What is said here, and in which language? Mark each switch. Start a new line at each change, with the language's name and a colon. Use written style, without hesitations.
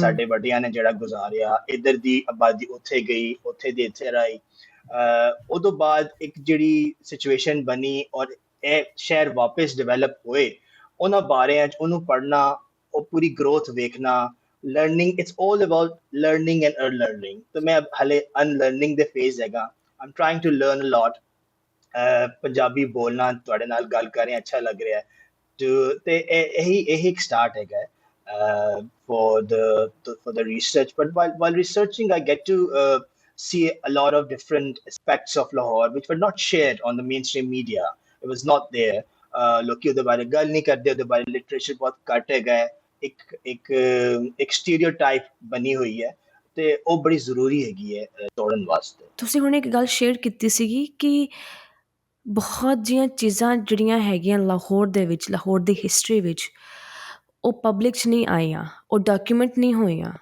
Punjabi: ਸਾਡੇ ਵੱਡਿਆਂ ਨੇ ਜਿਹੜਾ ਗੁਜ਼ਾਰਿਆ, ਇੱਧਰ ਦੀ ਆਬਾਦੀ ਉੱਥੇ ਗਈ, ਉੱਥੇ ਦੀ ਇੱਥੇ ਰਹੀ, ਉਦੋਂ ਬਾਅਦ ਇੱਕ ਜਿਹੜੀ ਸਿਚੁਏਸ਼ਨ ਬਣੀ ਔਰ ਇਹ ਸ਼ਹਿਰ ਵਾਪਸ ਡਿਵੈਲਪ ਹੋਏ, ਉਹਨਾਂ ਬਾਰਿਆਂ 'ਚ ਉਹਨੂੰ ਪੜ੍ਹਨਾ, ਉਹ ਪੂਰੀ ਗਰੋਥ ਵੇਖਣਾ, learning,
English: It's all about learning and unlearning.
Punjabi: ਤੇ ਮੈਂ ਹਲੇ ਅਨਲਰਨਿੰਗ ਦੇ ਫੇਜ਼ ਹੈਗਾ,
English: I'm trying to learn a lot.
Punjabi: ਪੰਜਾਬੀ ਬੋਲਣਾ, ਤੁਹਾਡੇ ਨਾਲ ਗੱਲ ਕਰ ਰਹੇ ਅੱਛਾ ਲੱਗ ਰਿਹਾ ਹੈ। ਤੇ ਇਹੀ ਇੱਕ ਸਟਾਰਟ ਹੈਗਾ
English: for the research. But while researching, I get to see a lot of different aspects of Lahore which were not shared on the mainstream media. It was not there.
Punjabi: ਲੋਕੀ ਉਹਦੇ ਬਾਰੇ ਗੱਲ ਨਹੀਂ ਕਰਦੇ, ਉਹਦੇ ਬਾਰੇ ਲਿਟਰੇਚਰ ਬਹੁਤ ਘੱਟ ਹੈਗਾ ਹੈ, ਇੱਕ ਸਟੀਰੀਓਟਾਈਪ ਬਣੀ ਹੋਈ ਹੈ ਤੇ ਉਹ ਬੜੀ ਜ਼ਰੂਰੀ ਹੈਗੀ ਹੈ ਤੋੜਨ ਵਾਸਤੇ। ਤੁਸੀਂ ਹੁਣ ਇੱਕ ਗੱਲ ਸ਼ੇਅਰ ਕੀਤੀ ਸੀਗੀ ਕਿ ਬਹੁਤ ਜਿਹੀਆਂ ਚੀਜ਼ਾਂ ਜਿਹੜੀਆਂ ਹੈਗੀਆਂ ਲਾਹੌਰ ਦੇ ਵਿੱਚ, ਲਾਹੌਰ ਦੀ ਹਿਸਟਰੀ ਵਿੱਚ, ਉਹ ਪਬਲਿਕ 'ਚ ਨਹੀਂ ਆਈਆਂ, ਉਹ ਡਾਕੂਮੈਂਟ ਨਹੀਂ ਹੋਈਆਂ।